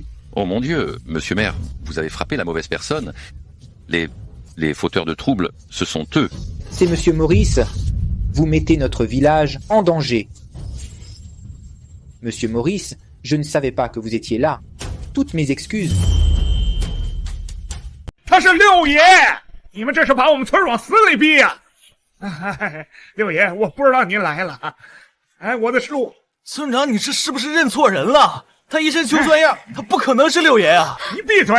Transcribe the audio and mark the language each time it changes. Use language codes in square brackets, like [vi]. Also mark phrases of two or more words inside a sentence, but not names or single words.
[fr] Oh mon Dieu, monsieur maire, vous avez frappé la mauvaise personne. Les fauteurs de troubles, ce sont eux. C'est Monsieur Maurice. Vous mettez notre village en danger. Monsieur Maurice, je ne savais pas que vous étiez là. Toutes mes excuses. [zh] 他是六爷，你们这是把我们村往死里逼呀！六爷，我不知道您来了。哎，我的树，村长，你是不是认错人了？他一身穷酸样，他不可能是六爷啊！你闭嘴！